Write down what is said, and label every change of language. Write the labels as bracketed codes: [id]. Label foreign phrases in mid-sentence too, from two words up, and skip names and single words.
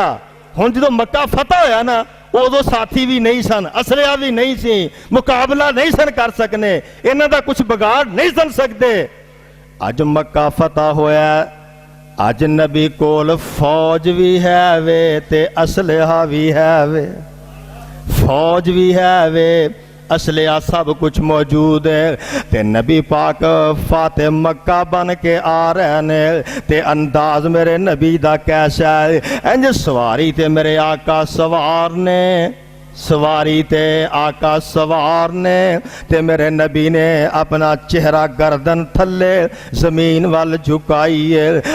[pa] ہن جدو مکہ فتح ہویا نا ادو ساتھی بھی نہیں سن، اسلحہ بھی نہیں سی، مقابلہ نہیں سن کر سکنے، انہاں دا کچھ بگاڑ نہیں سن سکتے۔ اج مکہ فتح ہویا، اج نبی کول فوج بھی ہے وے تے اسلحہ بھی ہے وے، فوج بھی ہے وے، اسلحہ سب کچھ موجود ہے. تے نبی پاک فاتح مکہ بن کے آ رہے نے، تے انداز میرے نبی دا کیسا ہے، انج سواری تے میرے آقا سوار نے، سواری تے آقا سوار نے، تے میرے نبی نے اپنا چہرہ گردن تھلے زمین ول جھکائی ہے.